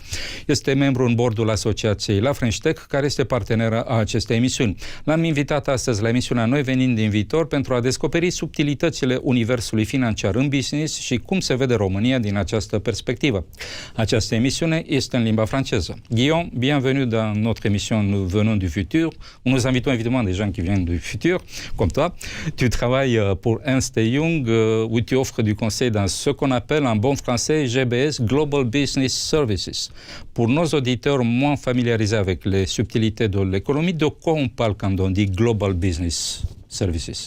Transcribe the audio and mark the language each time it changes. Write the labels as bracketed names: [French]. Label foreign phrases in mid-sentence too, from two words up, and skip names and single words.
[Romanian] Este membru în bordul asociației La French Tech, care este parteneră a acestei emisiuni. L-am invitat astăzi la emisiunea Noi venim din viitor pentru a descoperi subtilitățile universului financiar în business și cum se vede România din această perspectivă. Această emisiune este în limba franceză. [French] Guillaume, bienvenue dans notre émission Nous venons du futur. Nous invitons évidemment des gens qui viennent du futur, comme toi. Tu travailles pour Ernst & Young, où tu offres du conseil dans ce qu'on appelle en bon français GBS, [English] Global Business Services. [French] Pour nos auditeurs moins familiarisés avec les subtilités de l'économie, de quoi on parle quand on dit [English] Global Business Services?